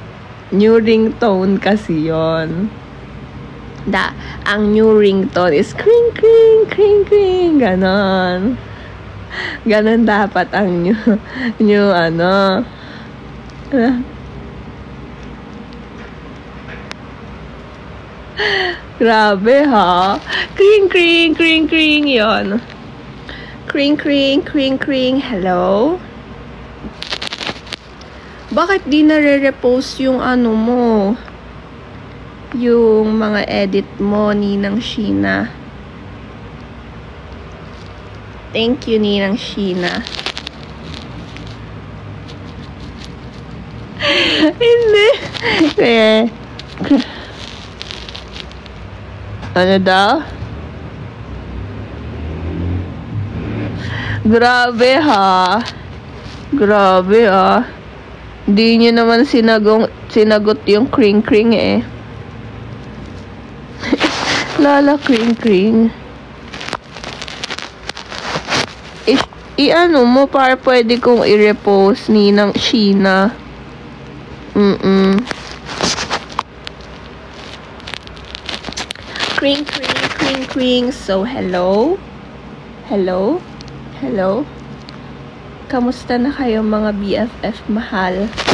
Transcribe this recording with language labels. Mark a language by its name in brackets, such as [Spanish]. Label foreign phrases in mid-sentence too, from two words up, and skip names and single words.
[Filipino] Ang [English] new ringtone is [Filipino] kring, kring, kring, kring. Ganon. Ganon dapat ang new Grabe, ha? Kring, kring, kring, kring, yon. Kring, kring, kring, kring. Hello? Bakit di nare-repost yung mo? Yung mga edit mo, Ninang Sheena. [English] Thank you, [Filipino] Ninang Sheena. Hindi. Ano daw? Grabe, ha? Di nyo naman sinagot yung kring-kring, eh. Lala, kring-kring. I-ano mo para pwede kong i-repost Ninang Sheena. Kring, kring, kring, kring. [English] So, hello? [Filipino] Kamusta na kayo, mga BFF mahal?